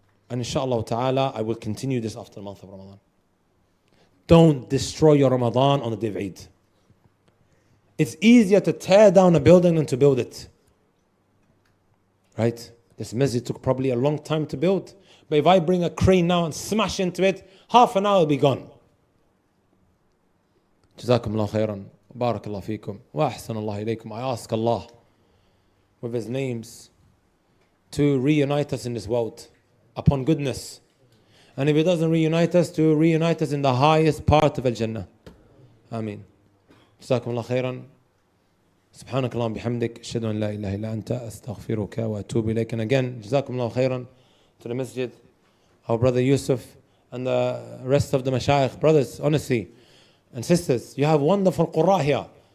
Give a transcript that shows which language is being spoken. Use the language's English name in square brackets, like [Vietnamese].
[English] And inshallah ta'ala, I will continue this after the month of Ramadan. Don't destroy your Ramadan on the day of Eid. It's easier to tear down a building than to build it. Right? This masjid took probably a long time to build. But if I bring a crane now and smash into it, half an hour will be gone. [Arabic] جزاكم الله خيرا بارك الله فيكم وأحسن الله إليكم. [English] I ask Allah with His names to reunite us in this world upon goodness, and if He doesn't reunite us, to reunite us in the highest part of Al-Jannah. [Arabic] Ameen. جزاكم الله خيرا. سبحانك اللهم بحمدك أشهد أن لا إله إلا أنت أستغفرك وأتوب إليك. [English] And again, [Arabic] جزاكم الله خيرا [English] to the masjid, our brother Yusuf and the rest of the mashayikh. Brothers, honestly, and sisters, you have wonderful qurra here.